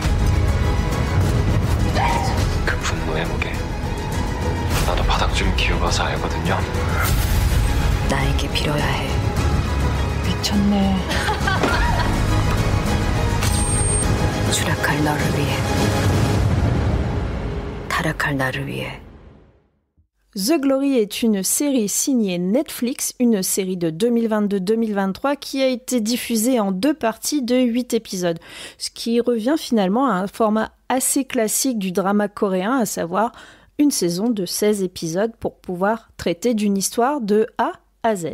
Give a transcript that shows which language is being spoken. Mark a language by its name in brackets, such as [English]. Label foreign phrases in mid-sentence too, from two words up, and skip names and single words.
[Korean] 그 분노의 무게 나도 바닥 좀 기어봐서 알거든요. 나에게 빌어야 해. 미쳤네. 추락할 너를 위해, 타락할 나를 위해. [French] The Glory est une série signée Netflix, une série de 2022-2023 qui a été diffusée en 2 parties de 8 épisodes, ce qui revient finalement à un format assez classique du drama coréen, à savoir une saison de 16 épisodes pour pouvoir traiter d'une histoire de A à Z.